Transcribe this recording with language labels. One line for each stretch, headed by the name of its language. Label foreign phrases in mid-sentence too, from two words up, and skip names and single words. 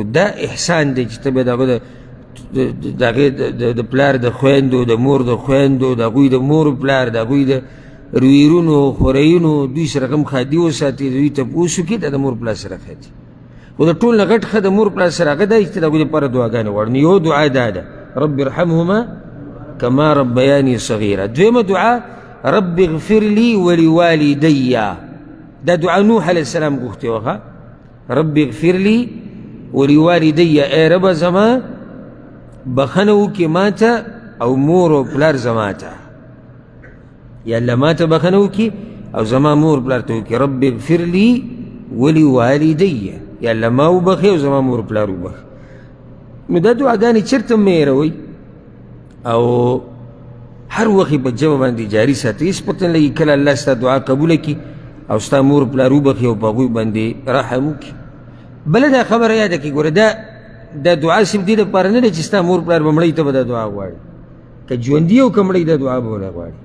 Pashto: دا احسان دی چې ته بیا د هغه د هغې د پلار د خویندو، د مور د خویندو، د هغوی د مور پلار، د هغوی د رویرونو خورهیونو دوی سره کوم ښادي وساتي، دوی تپوس وکړي، دا د مور پلار سره ښه دي. خو د ټول نه غټ ښه د مور پلار سره هغه دا چې د هغوی دپاره دعاګانې غواړو. نو یو دعا دا ده
Arabic: رب ارحمهما کما ربیاني صغیره.
Pashto: دویمه دعا
Arabic: رب اغفر لي ولوالدي،
Pashto: دا دعا نوح علیه السلام غوښتې وه.
Arabic: رب اغفر لي ولوالدي،
Pashto: ای رب زما بخنه وکړي ما ته او مور او پلار زما ته، یا الله ما ته بخنه وکړي او زما مور پلار ته وکړي.
Arabic: رب اغفر لي ولوالدي،
Pashto: یا الله ما وبخي او زما مور پلار وبخي. نو دا دعاګانې چېرته مه هېروئ او هر وخت یې په ژبه باندې جاري ساتئ. هېڅ پته نه لګي کله الله ستا دعا قبوله کړي او ستا مور پلار وبخي او په هغوی باندې رحم وکړي. بله دا خبره یاده کړي، ګوره دا دعا صرف دې دپاره نه دی چې ستا مور پلار به مړی ته به دا دعا غواړي، که ژوندي او که مړی دا دعا به ونه غواړي.